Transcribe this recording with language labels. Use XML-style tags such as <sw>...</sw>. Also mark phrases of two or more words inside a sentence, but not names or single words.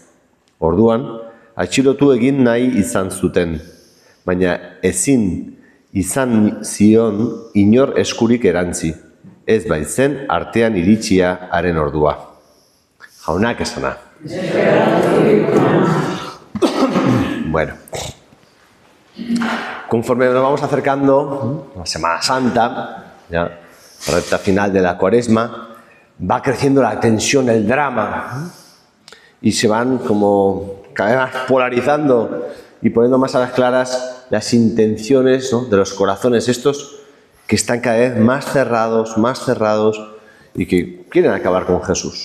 <eu>Orduan, atxilotu egin nahi izan zuten. Baina ezin izan zion inor eskurik erantzi. Ez baitzen artean iritsia haren ordua. Jaunak esana. Bueno.</eu> <es>Conforme nos vamos acercando a la Semana Santa, ya, la recta final de la Cuaresma, va creciendo la tensión, el drama, y se van como cada vez más polarizando y poniendo más a las claras las intenciones, ¿no?, de los corazones estos que están cada vez más cerrados y que quieren acabar con Jesús.</es>